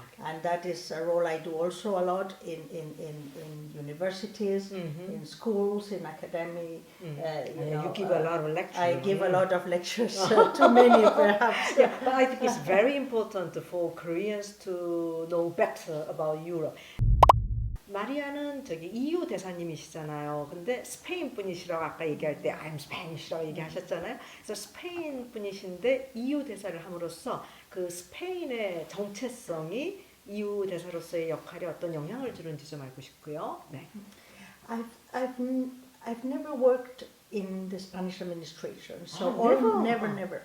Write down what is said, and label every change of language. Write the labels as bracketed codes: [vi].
[en] And that is a role I do also a lot in universities, in schools, in academy. You give a lot of lectures. I give a lot of lectures, too many perhaps. Yeah, but I think it's very important for Koreans to know better about Europe. [ko] 마리아는 저기 EU 대사님이시잖아요. 근데 스페인 분이시라고 아까 얘기할 때 [en] I'm Spanish [ko] 라고 얘기하셨잖아요. 그래서 스페인 분이신데 EU 대사를 함으로써 그 스페인의 정체성이 EU 대사로서의 역할에 어떤 영향을 주는지 좀 알고 싶고요. 네. [en] I've never worked in the Spanish administration, so never.